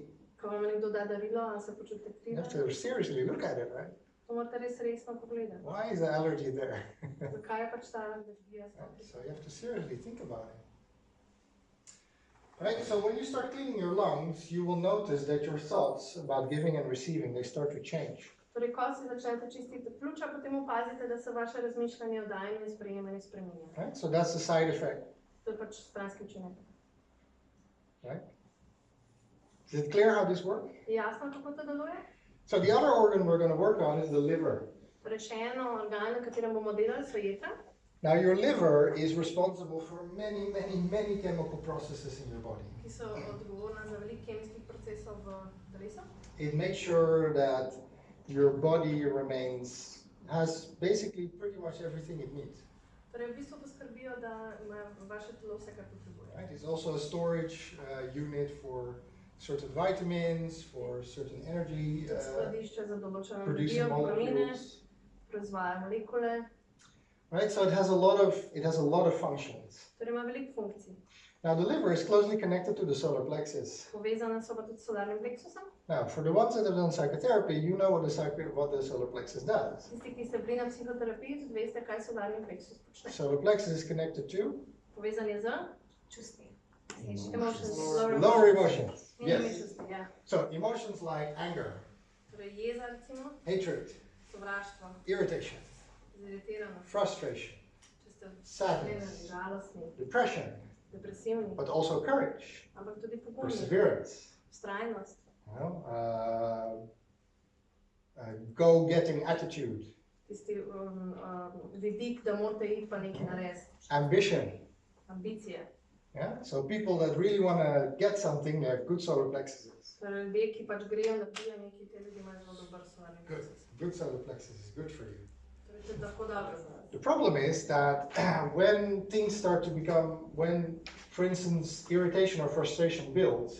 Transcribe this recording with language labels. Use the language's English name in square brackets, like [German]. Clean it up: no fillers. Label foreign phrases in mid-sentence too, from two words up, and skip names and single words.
[Slovenian] Ko vam nekdo da darilo, a se počutite [English] You [Slovenian] krive. [English] have to seriously look at it, right? [Slovenian] To morate res resno pogledati. [English] Why is the allergy there? [Slovenian] Zakaj je pač ta alergija [English] Right? So [Slovenian] sploh? [English] you have to seriously think about it. Right? So when you start cleaning your lungs, you will notice that your thoughts about giving and receiving, they start to change. [Slovenian] Torej, ko si začnete čistiti pljuča, potem opazite, da se vaše razmišljanje o dajanju in sprejemanju spreminja. [English] Right? So that's the side effect. [Slovenian] To je pač stranski učinek. [English] Right? Is it clear how this works? [Slovenian] Je jasno, kako to deluje? [English] So the other organ we're going to work on is the liver. [Slovenian] Torej, še eno organ, na katerem bomo delali, so jetra. [English] Now your liver is responsible for many chemical processes in your body. [Slovenian] Ki so odgovorna za veliko kemijskih procesov v telesu. [English] It makes sure that your body has basically pretty much everything it needs. [Slovenian] Torej, v bistvu poskrbijo, da ima vaše telo vse, kar potrebuje. [English] Right? It's also a storage unit for certain vitamins, for certain energy, [Slovenian] Skladišče za določene [English] producing [Slovenian] vitamine, [English] molecules. [Slovenian] proizvaja molekule. [English] Right? So it has a lot of functions. [Slovenian] Torej, ima veliko funkcij. [English] Now the liver is closely connected to the solar plexus. [Slovenian] Povezane so pa tudi s solarnim pleksusom. [English] Now, for the ones that have done psychotherapy, you know what the solar plexus does. [Slovenian] Tisti, ki ste bili na psihoterapiji, tudi veste, kaj solarni pleksus počne. [English] Solar plexus is connected to [Slovenian] Povezan je z čustvi. [English] Emotions. lower emotions. [Slovenian] Nižjimi [English] Yes. [Slovenian] čustvi, ja. [English] So emotions like anger, [Slovenian] Torej, jeza, recimo, [English] hatred, [Slovenian] sovraštvo, [English] irritation, [Slovenian] ziritiranost, [English] frustration, [Slovenian] če ste [English] sadness, [Slovenian] zmedeni, žalostni, [English] depression, [Slovenian] depresivni, [English] but also courage, [Slovenian] ampak tudi pogumni, [English] perseverance, [Slovenian] vztrajnost, [English] go-getting attitude, [Slovenian] tisti vidik, da morate iti pa nekaj narediti, [English] ambition. [Slovenian] ambicije. [English] Yeah? So people that really want to get something, they have good solar plexuses. [Slovenian] Torej, ljudje, ki pač grejo na pijo nekaj, te ljudi imajo zelo dober solarni [English] Good. [Slovenian] pleksus. [English] Good solar plexus is good for you. [Slovenian] Torej, to je tako dobro za vas. [English] The problem is that when things start to become, for instance, irritation or frustration builds,